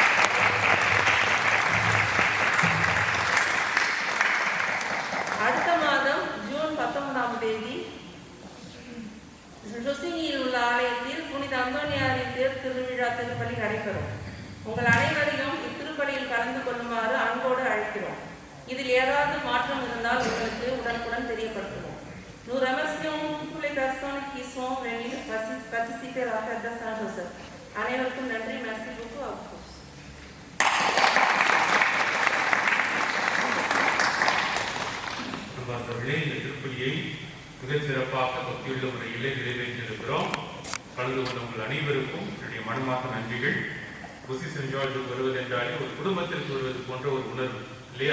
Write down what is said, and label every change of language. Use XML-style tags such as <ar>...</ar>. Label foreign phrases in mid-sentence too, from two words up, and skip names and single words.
<ta>அடுத்த மாதம் ஜூன் 19ஆம் தேதி ருசினியில் உள்ள ஆலயத்தில் புனித அந்தோனியாரின் தேர் திருவிழா திருப்பலி நடைபெறும். உங்கள் அனைவரையும் இத்திருப்பலியில் கலந்து கொள்ளுமாறு அன்போடு அழைக்கிறோம். இதில் ஏதாவது மாற்றம் இருந்தால் உங்களுக்கு உடனுக்குடன் தெரியப்படுத்துவோம்.</ta> <fr>Nous remercions tous les personnes qui sont venues participer à la fête de Saint-Joseph.</fr> <ta>அனைவருக்கும் நன்றி.</ta> <fr>Merci beaucoup à vous.</fr> <ta>அன்பார்ந்தவர்களே, இந்த திருப்பலியை மிகச் சிறப்பாக பக்தியுள்ள முறையிலே நிறைவேற்றியிருக்கிறோம். கலந்து கொண்ட உங்கள் அனைவருக்கும் என்னுடைய மனமார்ந்த நன்றிகள். புசி சென்ட் ஜார்ஜுக்கு வருவது என்றாலே ஒரு குடும்பத்திற்கு வருவது போன்ற ஒரு உணர்வு இல்லையா?</ta>